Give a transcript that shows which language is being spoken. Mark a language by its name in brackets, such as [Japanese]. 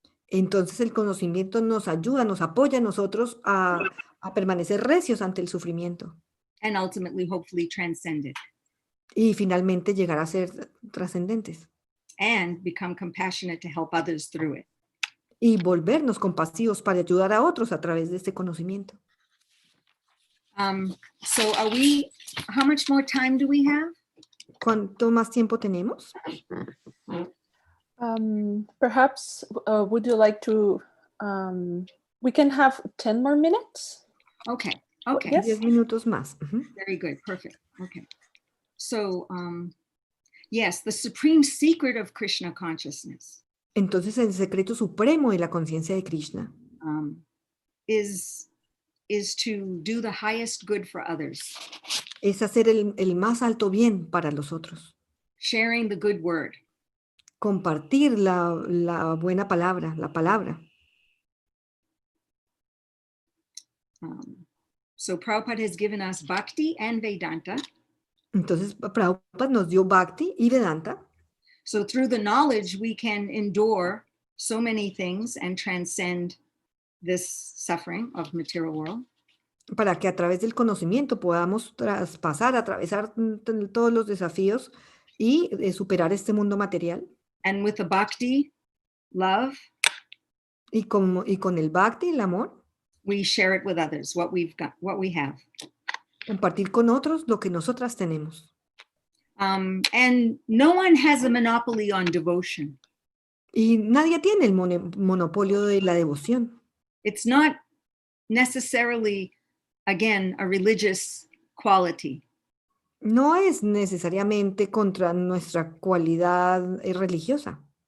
[Spanish] Entonces el conocimiento nos ayuda, nos apoya a nosotros a permanecer recios ante el sufrimiento. [English] And ultimately, hopefully, transcend it. [Spanish] Y finalmente llegar a ser trascendentes. [English] And become compassionate to help others through it. [Spanish] Y volvernos compasivos para ayudar a otros a través de este conocimiento. [English] So how much more time do we have? [Spanish] ¿Cuánto más tiempo tenemos? [English] Perhaps would you like to, we can have 10 more minutes? Okay. Yes. [Spanish] 10 minutos más. [English] Very good, perfect. Okay. So, yes, the supreme secret of Krishna consciousness. [Spanish] Entonces el secreto supremo de la conciencia de Krishna [English] is to do the highest good for others. [Spanish] Es hacer el más alto bien para los otros. [English] Sharing the good word. [Spanish] Compartir la buena palabra, la palabra. [English] So Prabhupada has given us Bhakti and Vedanta. [Spanish] Entonces Prabhupada nos dio Bhakti y Vedanta. [English] So through the knowledge we can endure so many things and transcend this suffering of material world. [Spanish] Para que a través del conocimiento podamos atravesar todos los desafíos y superar este mundo material. [English] And with the Bhakti, love, [Spanish] y con el Bhakti, el amor, [English] we share it with others, what we've got, what we have. [Spanish] Compartir con otros lo que nosotras tenemos. [English] And no one has a monopoly on devotion. [Spanish] Y nadie tiene el monopolio de la devoción. [English] It's not necessarily, again, a religious quality. [Spanish] No es necesariamente contra nuestra cualidad religiosa.